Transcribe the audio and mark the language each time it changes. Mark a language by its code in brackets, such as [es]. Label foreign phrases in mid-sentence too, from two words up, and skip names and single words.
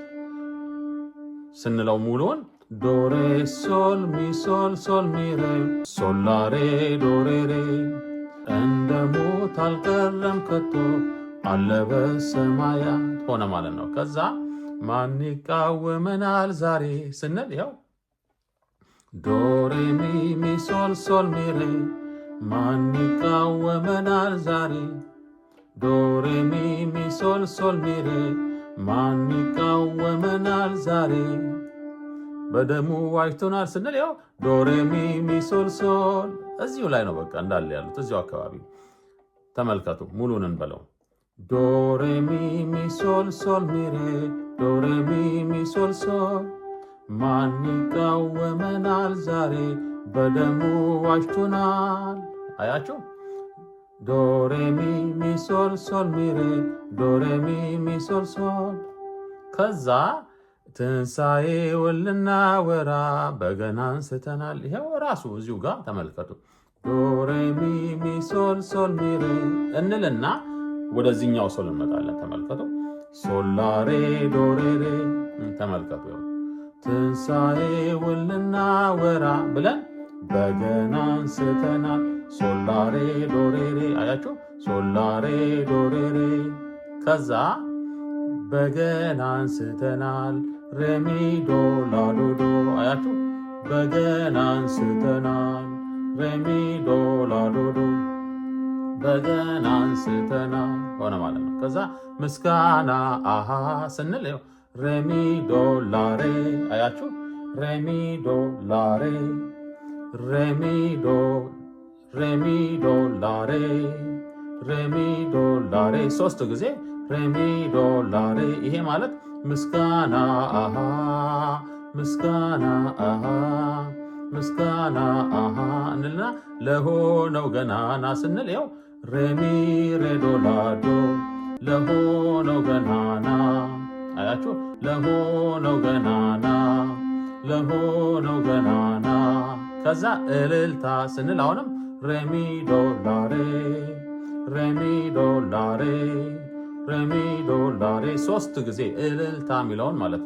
[am] ስንለው ሙሉውን ዶ ሬ ሶል ሚ ሶል ሶል ሚ ሬ፣ ሶላሬ ዶሬሬ እንደ ሞት አልቀረም ከቶ አለ በሰማያት ሆነ ማለት ነው። ከዛ ማን ይቃወመናል ዛሬ ስንል ይኸው ዶ ሬ ሚ ሶል ሶል ሚ ሬ፣ ማን ይቃወመናል ዛሬ፣ ዶ ሬ ሚ ሶል ሶል ሚ ሬ፣ ማን ይቃወመናል ዛሬ፣ በደሙ ዋጅቶናል ስንል ያው ዶ ሬ ሚ ሶል ሶል። እዚሁ ላይ ነው በቃ እንዳለ ያሉት እዚሁ አካባቢ ተመልከቱ። ሙሉን እንበለው። ዶ ሬ ሚ ሶል ሶል ሚ ሬ፣ ዶ ሬ ሚ ሶል ሶል፣ ማን ይቃወመናል ዛሬ፣ በደሙ ዋጅቶናል። አያችሁ፣ ዶ ሬ ሚ ሶል ሶል ሚ ሬ፣ ዶ ሬ ሚ ሶል ሶል። ከዛ ትንሣኤውን ልናወራ በገና አንስተናል። ይሄው ራሱ እዚሁ ጋር ተመልከቱ። ዶ ሬ ሚ ሶል ሶል ሚ ሬ እንልና ወደዚህኛው ሶል እንመጣለን። ተመልከቱ። ሶላሬ ዶሬሬ ተመልከቱ። ትንሣኤውን ልናወራ ብለን በገና አንስተናል። ሶላሬ ዶሬሬ አያችሁ፣ ሶላሬ ዶሬሬ። ከዛ በገና አንስተናል። ሬሚ ዶ ላ ዶ ዶ አያችሁ፣ በገና አንስተናል። ሬሚ ዶ ላ ዶ ዶ በገና አንስተናል ሆነ ማለት ነው። ከዛ ምስጋና አሃ ስንል ሬሚ ዶ ላ ሬ አያችሁ፣ ሬሚ ዶ ላ ሬ፣ ሬሚ ዶ ላ ሬ፣ ሬሚ ዶ ላ ሬ ሶስት ጊዜ ሬሚ ዶ ላ ሬ። ይሄ ማለት ምስጋና አሃ፣ ምስጋና አሃ፣ ምስጋና አሃ እንልና ለሆነው ገናና ስንል ያው ሬሚ ሬ ዶ ላ ዶ፣ ለሆነው ገናና አያችሁ፣ ለሆነው ገናና ለሆነው ገናና ከዛ እልልታ ስንል አሁንም ሬሚ ዶላሬ ሬሚ ዶላሬ ሬሚ ዶላሬ 3 ጊዜ እልልታ የሚለውን ማለት